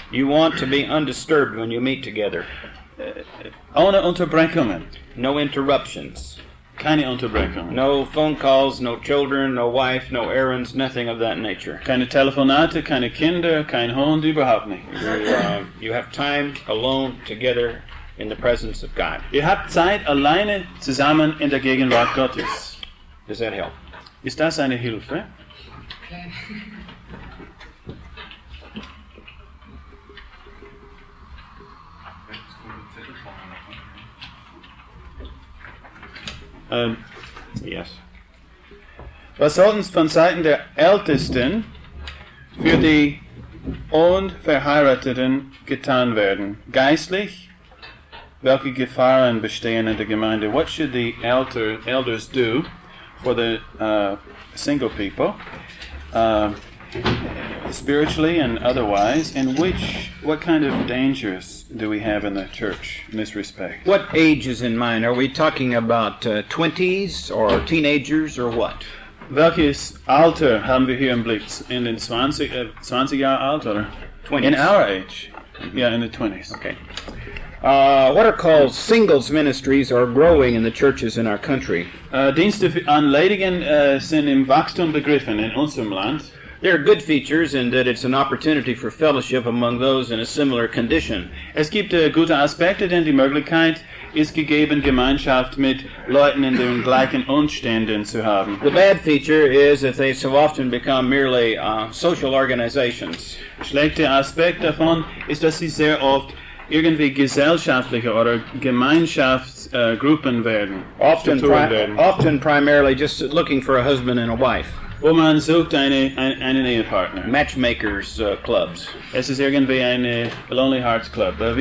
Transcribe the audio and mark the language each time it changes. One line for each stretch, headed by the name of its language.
English: You want to be undisturbed when you meet together.
German: Ohne Unterbrechungen.
English: No interruptions.
German: Keine Unterbrechungen.
English: No phone calls, no children, no wife, no errands, nothing of that nature.
German: Keine Telefonate, keine Kinder, kein Hund, überhaupt nicht.
English: You have time alone together in the presence of God.
German: Ihr habt Zeit alleine zusammen in der Gegenwart Gottes.
English: Does that help?
German: Ist das eine Hilfe?
English: Yes.
German: Was soll uns von Seiten der Ältesten für die Unverheirateten getan werden? Geistlich? Welche Gefahren bestehen in der Gemeinde?
English: What should the elders do for the single people, spiritually and otherwise? And what kind of dangers do we have in the church in this respect? What age is in mind? Are we talking about 20s or teenagers or what?
German: Welches Alter haben wir hier im Blick? In den 20 Jahre alt oder?
English: 20s. In our age. Yeah, in the 20s. Okay. What are called singles ministries are growing in the churches in our country.
German: Dienste an Ledigen sind im Wachstum begriffen in unserem Land.
English: There are good features in that it's an opportunity for fellowship among those in a similar condition.
German: Es gibt gute Aspekte, denn die Möglichkeit ist gegeben, Gemeinschaft mit Leuten in den gleichen Umständen zu haben.
English: The bad feature is that they so often become merely social organizations.
German: Schlechter Aspekt davon ist, dass sie sehr oft irgendwie gesellschaftliche oder Gemeinschaftsgruppen werden.
English: Often primarily just looking for a husband and a wife.
German: Wo man sucht einen Ehepartner.
English: Matchmakers clubs.
German: Es ist irgendwie ein Lonely Hearts Club.